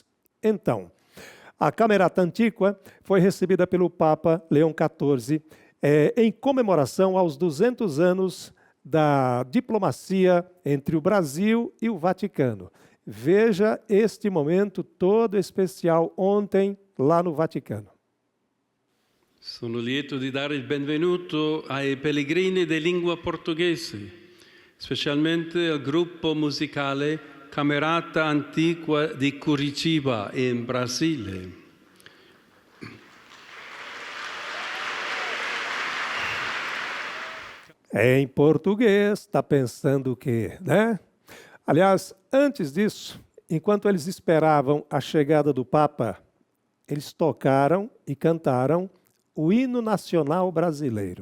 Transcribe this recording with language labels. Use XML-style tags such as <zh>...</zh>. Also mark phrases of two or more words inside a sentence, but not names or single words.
<pt>Então, a Camerata Antiqua foi recebida pelo Papa Leão XIV em comemoração aos 200 anos da diplomacia entre o Brasil e o Vaticano. Veja este momento todo especial ontem lá no Vaticano.</pt> <it>Sono lieto di dare il benvenuto ai pellegrini di lingua portoghese, specialmente al gruppo musicale Camerata Antiqua di Curitiba, in Brasile.</it> <pt>Em português, está pensando o quê, né? Aliás, antes disso, enquanto eles esperavam a chegada do Papa, eles tocaram e cantaram o hino nacional brasileiro.</pt>